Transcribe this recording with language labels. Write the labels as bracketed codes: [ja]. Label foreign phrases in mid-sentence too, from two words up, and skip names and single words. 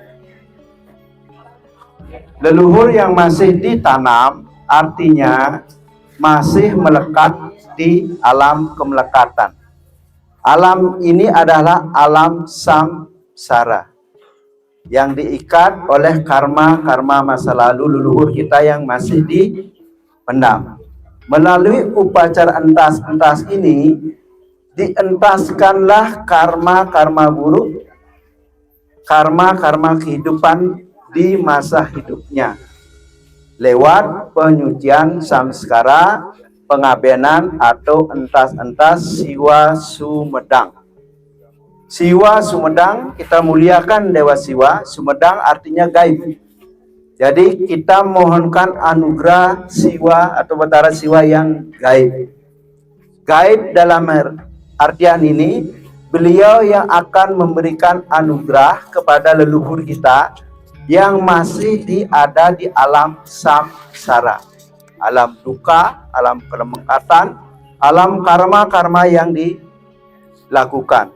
[id] Leluhur yang masih ditanam artinya masih melekat di alam kemelekatan. Alam ini adalah alam samsara yang diikat oleh karma-karma masa lalu leluhur kita yang masih dipendam. Melalui upacara entas-entas ini dientaskanlah karma-karma buruk, karma-karma kehidupan di masa hidupnya lewat penyucian samskara, pengabenan atau entas-entas siwa sumedang. Siwa Sumedang, kita muliakan Dewa Siwa. Sumedang artinya gaib. Jadi kita mohonkan anugerah Siwa atau Batara Siwa yang gaib. Gaib dalam artian ini, beliau yang akan memberikan anugerah kepada leluhur kita yang masih ada di alam samsara, alam duka, alam kelemekatan, alam karma-karma yang dilakukan.